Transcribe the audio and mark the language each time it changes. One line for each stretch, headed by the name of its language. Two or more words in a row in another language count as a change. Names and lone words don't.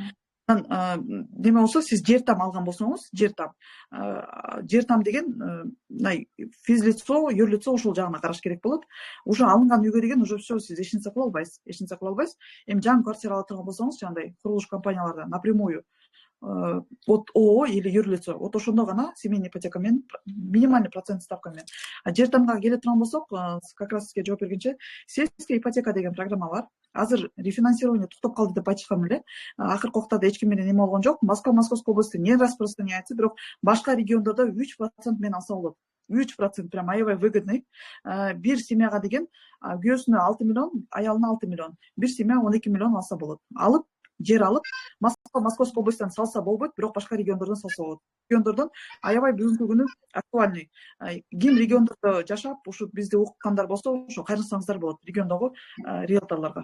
Kyrgyz: Деме болсо, сиз жер там алган болсоңуз, жер там деген
Russian: физлицо, юрлицо
Kyrgyz: ошол жагына караш керек болот. Уже алынган үйгө деген
Russian: уже все
Kyrgyz: сиз эч нерсе кыла албайсыз. Эми жаңы квартира ала турган болсоңуз, жандай курулуш компанияларда
Russian: напрямую от ООО или юрлицо,
Kyrgyz: вот ошондо гана
Russian: семейный ипотека
Kyrgyz: менен
Russian: минимальный процент ставка
Kyrgyz: менен. Жер тамга келе турган болсок,
Russian: как раз
Kyrgyz: сизге жооп бергенче,
Russian: сельская ипотека
Kyrgyz: деген программа бар. Азыр рефинансирование туктап калды деп айтышкан эле. Акыркы убакта эч ким менен эме болгон жок.
Russian: Москва, Московской области не распространяется,
Kyrgyz: бирок башка региондордо 3% менен алса болот. 3% прям аябай выгодный. Бир семьяга деген күйөөсүнө 6 миллион, аялына 6 миллион. Бир семья 12 миллион алса болот. Алып, жер алып, Москва, Московской областьтан салса болбойт, бирок башка региондордон салса болот. Региондордон аябай бүгүнкү күнү актуальный. Ким региондордо жашап, ушу бизди уккандар болсо, ошо кайрылсаңыздар болот региондогу риэлторлорго.